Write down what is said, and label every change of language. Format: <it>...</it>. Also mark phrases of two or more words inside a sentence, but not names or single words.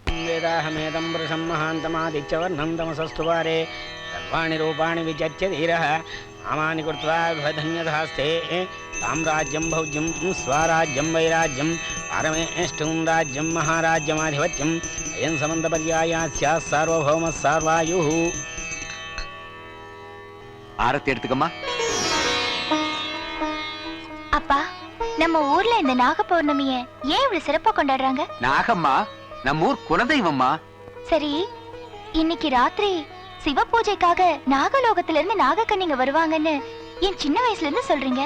<sa>वेदाहमेदं वृषं महान्तमादित्यवर्णं तमसस्तुवारे सर्वाणि रूपाणि विचर्च्य धीरः नामानि कृत्वा धन्यधास्ते साम्राज्यं भौज्यं स्वराज्यं वैराज्यं पारमेष्टं राज्यं महाराज्यमाधिपत्यम् अयं समन्तपर्याया स्यात् सार्वभौमः सार्वायुः.</sa> <ta>ஆரத்தி எடுத்துக்கம்மா. அப்பா, நம்ம ஊர்ல இந்த நாக பௌர்ணமிய ஏன் இவ்வளவு சிறப்பா கொண்டாடுறாங்க? நாகம்மா நம்ம ஊர் குலதெய்வம்மா. சரி, இன்னைக்கு ராத்திரி சிவ பூஜைக்காக நாகலோகத்துல இருந்து நாகக்கன்னிங்க வருவாங்கன்னு என் சின்ன வயசுல இருந்து சொல்றீங்க.</ta>